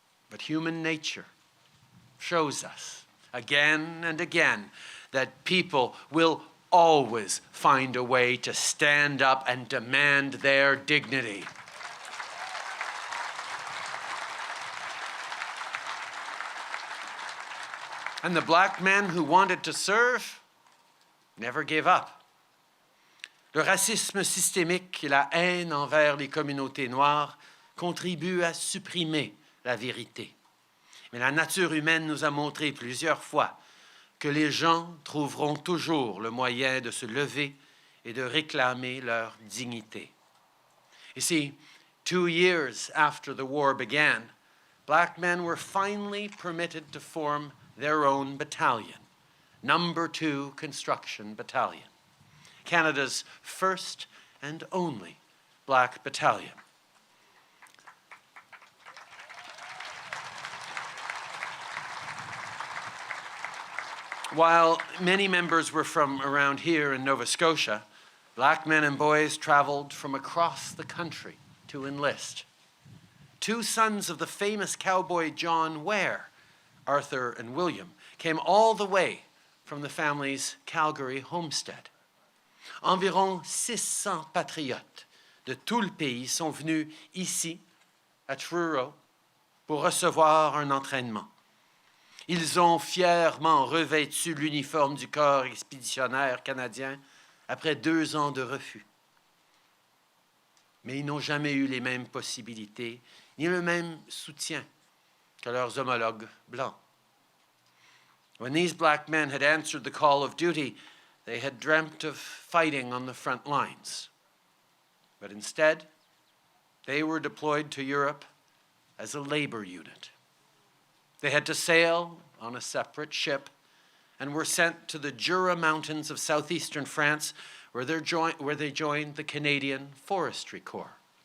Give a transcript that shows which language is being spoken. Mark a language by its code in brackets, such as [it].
[en] But human nature shows us again and again that people will always find a way to stand up and demand their dignity. And the black men who wanted to serve never gave up. [fr] Le racisme systémique et la haine envers les communautés noires contribuent à supprimer la vérité. Mais la nature humaine nous a montré plusieurs fois que les gens trouveront toujours le moyen de se lever et de réclamer leur dignité. [en] You see, 2 years after the war began, black men were finally permitted to form their own battalion, Number 2 Construction Battalion, Canada's first and only black battalion. While many members were from around here in Nova Scotia, black men and boys traveled from across the country to enlist. 2 sons of the famous cowboy John Ware, Arthur and William, came all the way from the family's Calgary homestead. [fr] Environ 600 patriotes de tout le pays sont venus ici, à Truro, pour recevoir un entraînement. Ils ont fièrement revêtu l'uniforme du corps expéditionnaire canadien après 2 ans de refus. Mais ils n'ont jamais eu les mêmes possibilités, ni le même soutien que leurs homologues blancs. [en] When these black men had answered the call of duty, they had dreamt of fighting on the front lines. But instead, they were deployed to Europe as a labor unit. They had to sail on a separate ship and were sent to the Jura Mountains of southeastern France, where they joined the Canadian Forestry Corps.